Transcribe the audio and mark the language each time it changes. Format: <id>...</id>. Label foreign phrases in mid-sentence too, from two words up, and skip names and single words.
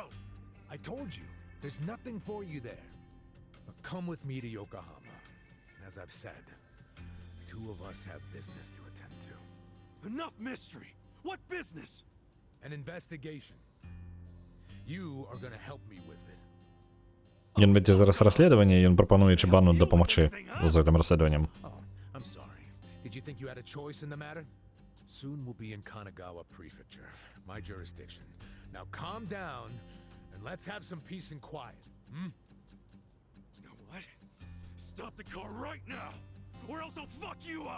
<en>I told you, there's nothing for you there. But come with me to Yokohama. As I've said, the two of us have business to attend to. Enough mystery! What business? An investigation. You are gonna help me with it.</en> <be>Ён вядзе зараз расследаванне, і ён прапануе Чібану дапамагчы з гэтым расследаваннем.</be> <en>I'm sorry. Did you think you had a choice in the matter? Soon we'll be in Kanagawa Prefecture, my jurisdiction. Now calm down and let's have some peace and quiet. What? Stop the car right now, or else I'll fuck you up!</en>